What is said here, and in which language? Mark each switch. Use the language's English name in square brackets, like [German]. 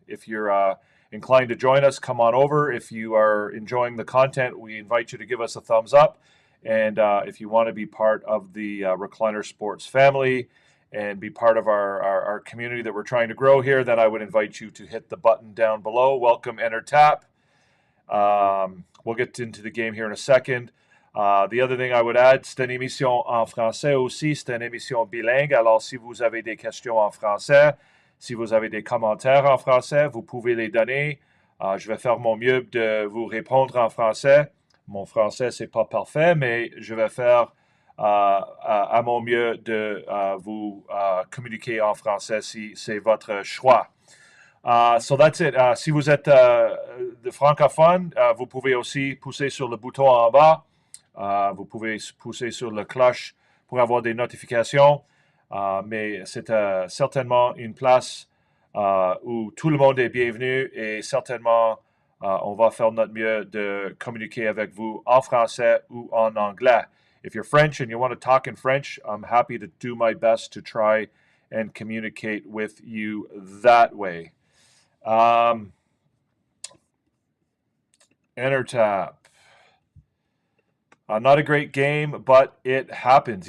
[English] If you're inclined to join us, come on over. If you are enjoying the content, we invite you to give us a thumbs up. And if you want to be part of the Recliner Sports family and be part of our community that we're trying to grow here, then I would invite you to hit the button down below. Welcome, enter, tap. We'll get into the game here in a second. [French] The other thing I would add, c'est une émission en français aussi, c'est une émission bilingue. Alors, si vous avez des questions en français, si vous avez des commentaires en français, vous pouvez les donner. Je vais faire mon mieux de vous répondre en français. Mon français, c'est pas parfait, mais je vais faire à mon mieux de vous communiquer en français si c'est votre choix. So that's it. Si vous êtes de francophone, vous pouvez aussi pousser sur le bouton en bas. Vous pouvez pousser sur la cloche pour avoir des notifications, mais c'est certainement une place où tout le monde est bienvenu et certainement on va faire notre mieux de communiquer avec vous en français ou en anglais. [English] If you're French and you want to talk in French, I'm happy to do my best to try and communicate with you that way. Enter tap. Not a great game, but it happens.